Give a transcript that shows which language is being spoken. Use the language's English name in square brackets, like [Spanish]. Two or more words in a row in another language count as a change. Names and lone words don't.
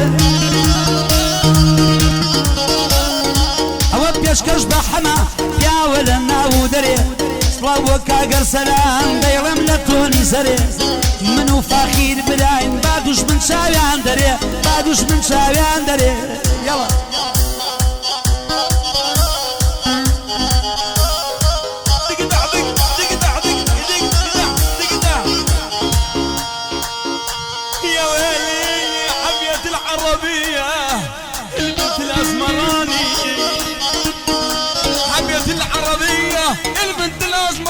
[Central Kurdish] ئەوە پێشکەش بە حەمە پیاوە لەناو دەرێ سڵاو کاگەر سەلام دەیڵێم لە تۆنی سەرێ من و فاخیر براین با دوژمن چاویان دەرێ با دوژمن چاویان دەرێ یەڵە [Arabic] يا ويلي حبيت العربية البنت الأسمراني حبيت العربية البنت الأسمراني